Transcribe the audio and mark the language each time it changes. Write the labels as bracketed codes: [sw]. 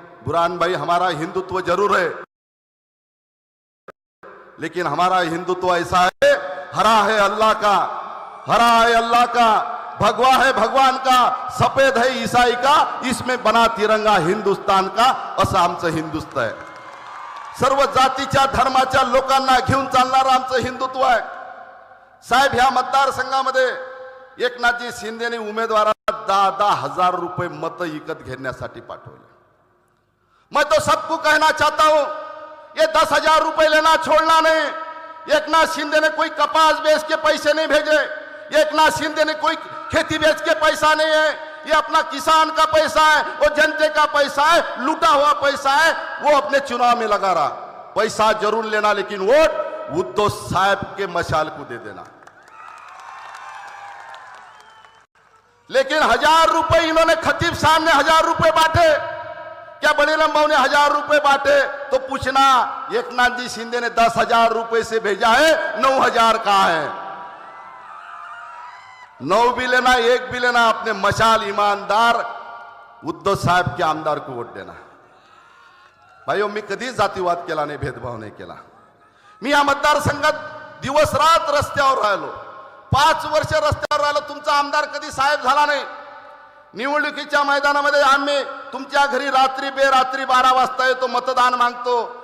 [hi] बुरहान भाई, हमारा हिंदुत्व जरूर है, लेकिन हमारा हिंदुत्व ऐसा है, हरा है अल्लाह का, हरा है अल्लाह का, भगवा है भगवान का, सफेद है ईसाई का, इसमें बना तिरंगा हिंदुस्तान का, [mr] असं आमचं हिंदुत्व आहे. सर्व जातीच्या धर्माच्या लोकांना घेऊन चालणारं आमचं हिंदुत्व आहे. साहेब, ह्या मतदारसंघामध्ये एकनाथजी शिंदेने उमेदवाराला 10,000 रुपये मत विकत घेण्यासाठी पाठवले. [hi] मैं तो सबको कहना चाहता हूं, ये 10,000 रुपए लेना छोड़ना नहीं. एकनाथ शिंदे ने कोई कपास बेच के पैसे नहीं भेजे, एकनाथ शिंदे ने कोई खेती बेच के पैसा नहीं है, ये अपना किसान का पैसा है, वो जनते का पैसा है, लूटा हुआ पैसा है, वो अपने चुनाव में लगा रहा. पैसा जरूर लेना, लेकिन वोट उद्धव साहब के मशाल को दे देना. लेकिन 1000 रुपए इन्होंने खतीब साहब ने 1000 रुपए बांटे, क्या बड़ीराम भाऊ ने 1000 रुपए बांटे, तो पूछना एकनाथ जी शिंदे ने 10,000 रुपए से भेजा है, 9,000 कहां है. 9 भी लेना, 1 भी लेना, अपने मशाल ईमानदार उद्धव साहेब के आमदार को वोट देना. [mr] भाइयों, मी कधीच जातीवाद केला नाही, भेदभाव नाही केला. मी या मतदारसंघात दिवस रात रस्त्यावर राहिलो, 5 वर्ष रस्त्यावर राहिलो. तुमचा आमदार कधी साहेब झाला नाही. निवडणुकीच्या मैदानामध्ये आम्ही तुमच्या घरी रात्री बेरात्री 12 वाजता येतो, मतदान मागतो.